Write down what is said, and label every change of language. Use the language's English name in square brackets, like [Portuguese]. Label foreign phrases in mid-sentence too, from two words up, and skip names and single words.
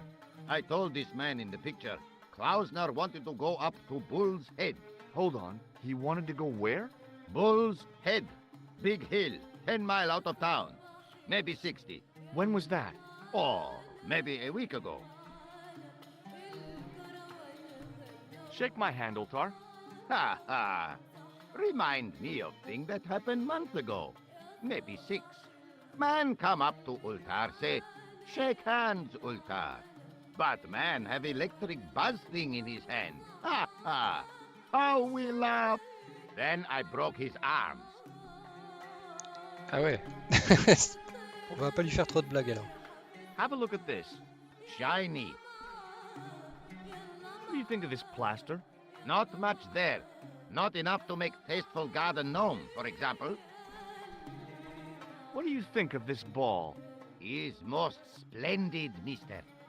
[English] I told this man in the picture, Klausner wanted to go up to Bull's Head. Hold on, he wanted to go where? Bull's Head. Big hill, 10 miles out of town. Maybe 60. When was that? Oh, maybe a week ago. Shake my hand, Ultar. Ha ha. Remind me of thing that happened months ago. Maybe 6. Man come up to Ultar, say, shake hands, Ultar. But man have electric buzz thing in his hand. Ha ha. How we laugh. Then I broke his arms. [French] Ah ouais. On va pas lui faire trop de blagues alors. [English] Have a look at this. Shiny. What do you think of this plaster? Not much there. Not enough to make tasteful garden gnome, for example. What do you think of this ball? Is most splendid, mister.